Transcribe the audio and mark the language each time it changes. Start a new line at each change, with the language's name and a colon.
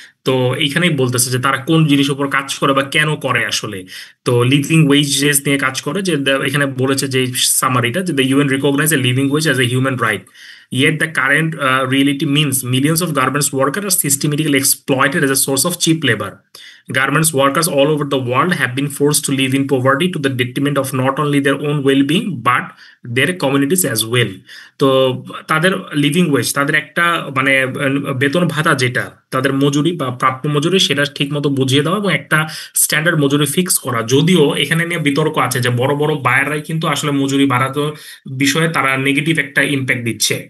Bangla: তো এইখানেই বলতেছে যে তারা কোন জিনিস উপর কাজ করে বা কেন করে আসলে। তো লিভিং ওয়েজেস নিয়ে কাজ করে, যে এখানে বলেছে যে সামারিটা, যে
English: The UN recognise a living wage as a human right, yet the current reality means millions of garments workers are systematically exploited as a source of cheap labor. Garments workers all over the world have been forced to live in poverty to the detriment of not only their own well-being but their communities as well.
Bangla: তো তাদের living wedge, তাদের একটা মানে বেতন ভাতা, যেটা তাদের মজুরি বা প্রাপ্য মজুরি, সেটা ঠিক মতো বুঝিয়ে দেওয়া এবং একটা স্ট্যান্ডার্ড মজুরি ফিক্স করা। যদিও এখানে নিয়ে বিতর্ক আছে যে বড় বড় বায়াররাই কিন্তু আসলে মজুরি বাড়াতে বিষয়ে তারা নেগেটিভ একটা ইম্প্যাক্ট দিচ্ছে।